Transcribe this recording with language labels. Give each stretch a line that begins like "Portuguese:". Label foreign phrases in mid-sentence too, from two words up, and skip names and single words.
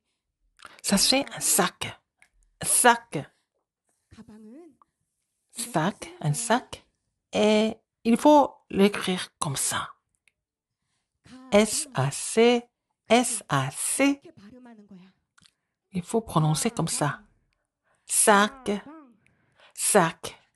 French: Ça c'est un sac. Un sac. 가방은 Sac, un sac. Et il faut l'écrire comme ça. S-A-C, S-A-C.
Korean: 이렇게 발음하는 거야.
French: Il faut prononcer comme ça. Sac, 가방. sac.